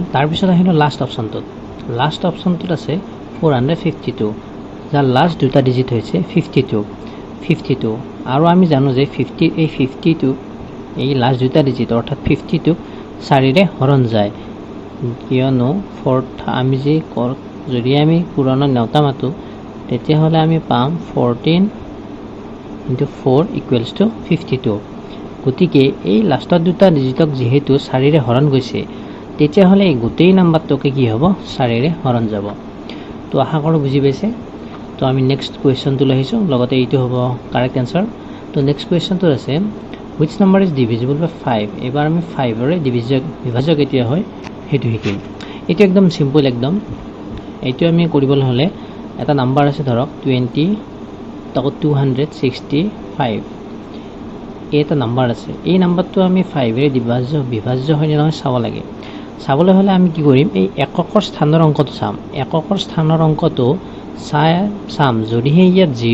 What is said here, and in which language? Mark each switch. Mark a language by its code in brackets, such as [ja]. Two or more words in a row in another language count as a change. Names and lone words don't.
[as] তাৰ পিছত আহিলো [en] last option [as] আছে 452 যাৰ লাষ্ট দুটা ডিজিট হৈছে 52 আৰু আমি জানো যে 50 এই 52 এই লাষ্ট দুটা ডিজিট অৰ্থাৎ 52 4ৰে হৰণ যায় কিয়নো 4 আমি যে যদি আমি পুৰণা নেওতা মাতো তেতিয়া হলে আমি পাম [en] 14 into 4 equals to 52 [as] গতিকে এই লাষ্টৰ দুটা ডিজিটক যেহেতু 4ৰে হৰণ গৈছে তেতিয়া হলে এই গোটেই নাম্বাৰটোকে কি হ'ব 4ৰে হৰণ যাব তো আশা কৰো বুজি পাইছে তো আমি [en] next question [as] লইছো লগতে এইটো হ'ব [en] correct answer [as] তো [en] next question [as] আছে [en] which number is divisible by 5 [as] এবাৰ আমি 5 ৰে বিভাজ্য কেতিয়া হয় হেতু শিকিম এটো একদম সিম্পল একদম এইটো আমি কৰিবলৈ হলে এটা নাম্বাৰ আছে ধৰক 20 তাকো 265 এটা নাম্বাৰ আছে এই নাম্বাৰটো আমি 5 ৰে বিভাজ্য হয় নহয় চাব লাগে চাবলৈ হলে আমি কি কৰিম এই এককৰ স্থানৰ অংকটো চাম এককৰ স্থানৰ অংকটো চাম যদিহে ইয়াত